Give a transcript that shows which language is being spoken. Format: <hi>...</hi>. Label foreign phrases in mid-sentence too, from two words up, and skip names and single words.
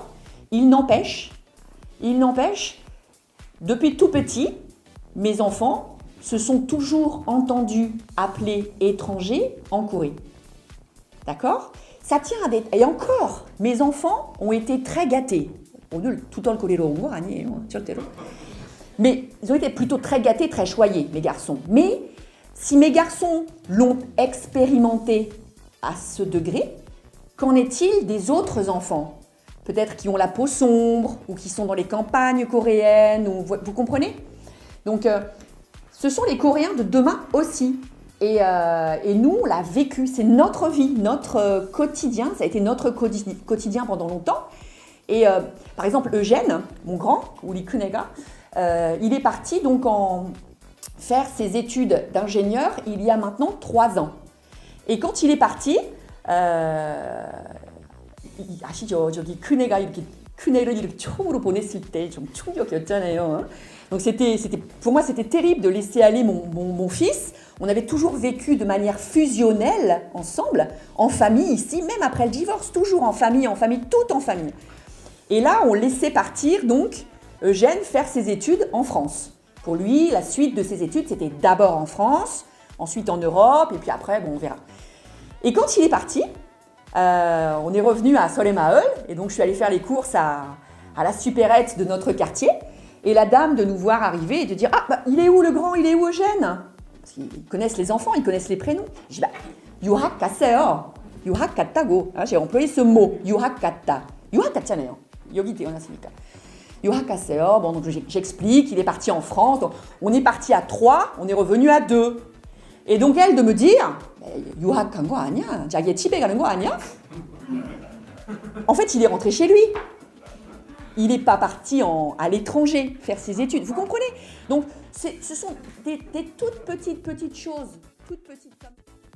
<fr>Il n'empêche, depuis tout petit, mes enfants se sont toujours entendus appeler étrangers en Corée. D'accord ? Ça tient à des... Et encore, mes enfants ont été très gâtés. Tout en le</fr> <ko>아니에요, 절대로.</ko> <fr>Mais ils ont été plutôt très gâtés, très choyés, mes garçons. Mais si mes garçons l'ont expérimenté à ce degré, qu'en est-il des autres enfants ? Peut-être qui ont la peau sombre ou qui sont dans les campagnes coréennes, vous comprenez ? Donc, ce sont les Coréens de demain aussi. Et nous, on l'a vécu, c'est notre vie, notre quotidien, ça a été notre quotidien pendant longtemps. Et par exemple, Eugène, mon grand,</fr> <ko>우리 큰애가,</ko> <fr>il est parti donc faire ses études d'ingénieur il y a maintenant 3 ans. Et quand il est parti,</fr> <ko>아시죠? 저기 큰애가 이렇게 큰애를 이렇게 처음으로 보냈을 때 좀 충격이었잖아요.</ko> <fr>Donc pour moi c'était terrible de laisser aller mon fils. On avait toujours vécu de manière fusionnelle ensemble, en famille ici, même après le divorce, toujours en famille, tout en famille. Et là, on laissait partir donc Eugène faire ses études en France. Pour lui, la suite de ses études, c'était d'abord en France, ensuite en Europe, et puis après, bon, on verra. Et quand il est parti, on est revenu à Solemaeul, et donc je suis allée faire les courses à la supérette de notre quartier, et la dame de nous voir arriver et de dire « Ah, bah, il est où le grand, il est où Eugène ?» Parce qu'ils connaissent les enfants, ils connaissent les prénoms. Je dis « Bah,</fr> <ko>유학 갔어요. 유학 갔다고.</ko> <fr>» J'ai employé ce mot,</fr> <ko>유학 갔다. 유학 갔잖아요. 여기 태어났으니까. 유학 갔어요.</ko> <fr>Bon, donc j'explique, il est parti en France. Donc, on est parti à 3, on est revenu à 2. Et donc elle de me dire «</fr> <ko>유학 간 거 아니야? 자기 집에 가는 거 아니야?</ko> <fr>» En fait, il est rentré chez lui. Il n'est pas parti à l'étranger faire ses études. Vous comprenez ? Donc, ce sont des toutes petites choses. Toutes petites comme...</fr>